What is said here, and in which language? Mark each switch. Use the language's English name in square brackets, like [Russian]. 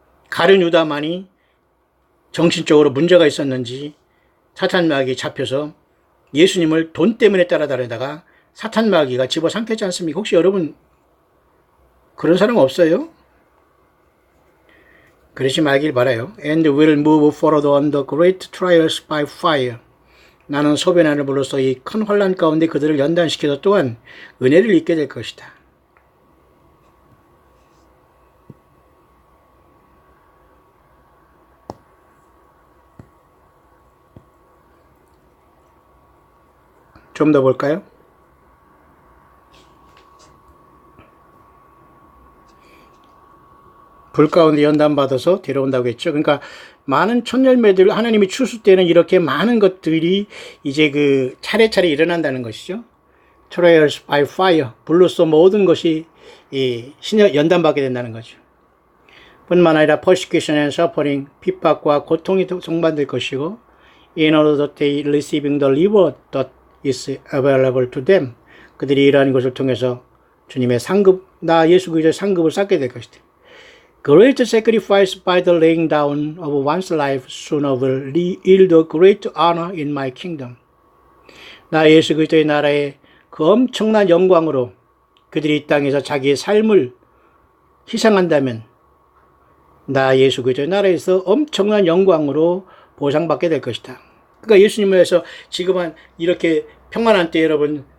[Korean] 가룟 유다만이 정신적으로 문제가 있었는지 사탄 마귀에 잡혀서 예수님을 돈 때문에 따라다니다가 사탄 마귀가 집어삼켰지 않습니까? 혹시 여러분 그런 사람 없어요? 그러지 말길 바라요. [English] And will move forward on the great trials by fire. [Korean] 나는 소변하는 불로서 이 큰 환난 가운데 그들을 연단시켜서 또한 은혜를 입게 될 것이다. 좀 더 볼까요? 불 가운데 연단받아서 데려온다고 했죠. 그러니까 많은 첫 열매들 하나님이 추수 때는 이렇게 많은 것들이 이제 그 차례차례 일어난다는 것이죠. [English] Trials by fire. [Korean] 불로써 모든 것이 연단받게 된다는 거죠. 뿐만 아니라 [English] persecution and suffering. [Korean] 핍박과 고통이 동반될 것이고 [English] in order that they receiving the reward that is available to them. [Korean] 그들이 이러한 것을 통해서 주님의 상급, 나 예수 그리스도의 상급을 쌓게 될 것이다. [English] Great sacrifice by the laying down of one's life sooner will yield a great honor in my kingdom. [Korean] 나 예수 그리스도의 나라에 그 엄청난 영광으로 그들이 이 땅에서 자기의 삶을 희생한다면 나 예수 그리스도의 나라에서 엄청난 영광으로 보상받게 될 것이다. 그러니까 예수님을 위해서 지금은 이렇게 평안한 때 여러분